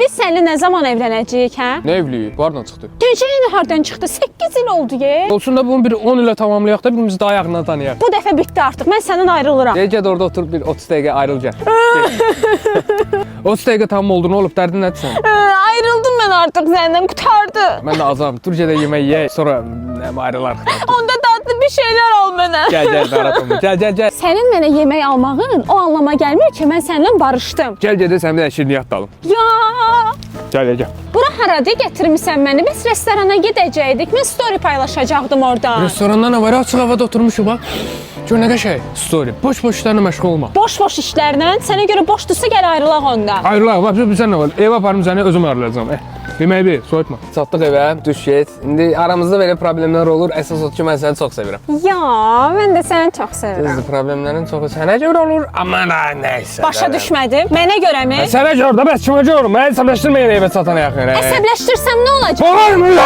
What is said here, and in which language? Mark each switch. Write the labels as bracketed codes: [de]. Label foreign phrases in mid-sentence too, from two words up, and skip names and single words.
[az] Biz seninle ne zaman evlənəcəyik, hə? [tr] Ne evliliği? Bu aradan çıktı. [az] Gecəyin hardan çıxdı? 8 il oldu ye. Olsun da bunu bir 10 ile tamamlayak da birimizi daha ayağından tanıyaq. Bu dəfə bitdi artıq. Mən səndən ayrılıram. [tr] Gel orada otur bir 30 dakika ayrıl gel. 30 dakika tamam oldu, ne olup derdin nedir sen? [az] Ayrıldım mən artıq səndən, qurtardı. [tr] Ben de azam. Dur gel yemeği ye, sonra ayrılar. [az] Onda dadlı bir şeyler al mənə. [tr] Gel Berat, gel. [az] Sənin mənə yemək almağın o anlama gəlmir ki, mən səninlə barışdım. [tr] Gel sen bir de şirniyyat da alım. Ya! Gel. [az] Bura haradı gətirmisən məni? Biz restorana gedəcəkdik. Mən story paylaşacaqdım orada. [tr] Restoranda ne var? [az] Açık havada oturmuşum bak. Gör ne şey? Story. [tr] Boş işlerine meşgul olma. [az] Boş işlərlə. Sənə görə boşdursa gəl ayrılaq ondan. Ayrılaq. [tr] Bak bizden ne var? [az] Ev aparım seni, özüm ayrılacağım. [tr] Yemeği bir, soğutma. [az] Çatdıq evə, düş get. İndi aramızda belə problemlər olur. Əsas odur ki, mən səni çox sevirəm. Ya, mən də səni çox sevirəm. Düzdür, problemlərin çoxu sənə görə olur. Amma nəysə. Başa düşmədim. Mənə görəmi? Sənə görə də, bəs kimə görə? Məni əsəbləşdirməyin evə çatana yaxın. Əsəbləşdirsəm nə olacaq?